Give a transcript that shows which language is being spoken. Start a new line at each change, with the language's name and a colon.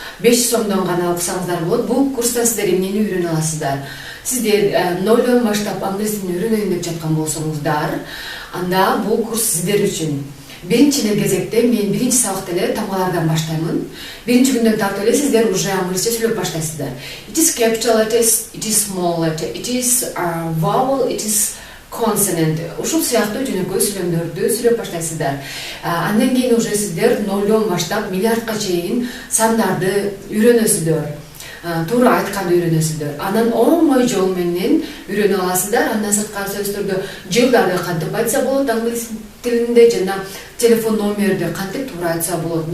Kyrgyz: 500 сомдон гана окусаңыздар болот. Бул курста сиздер эмнени үйрөнө аласыздар? Сиздер нолдон баштап англис тилин үйрөнөйүн деп жаткан болсоңуздар, анда бул курс сиздер үчүн. Биринчи кезекте мен биринчи сабакта эле тамгалардан баштаймын. Биринчи күндөн тартып эле сиздер уже англисче сүйлөп баштайсыздар.
English: It is capital letters, it is small letter, it is vowel, it is consonant.
Kyrgyz: Ушул сыяктуу жөнөкөй сүйлөмдөрдү сүйлөп баштайсыздар. Андан кийин уже сиздер нолдон баштап миллиардка чейин сандарды үйрөнөсүздөр. Туура айтканды үйрөнөсүздөр. Анан оңой жол менен үйрөнө аласыздар. Андан сырткары сөздөрдү жылдарды кантип айтса болот англис тилинде жана телефон номерди кантип туура айтса болот.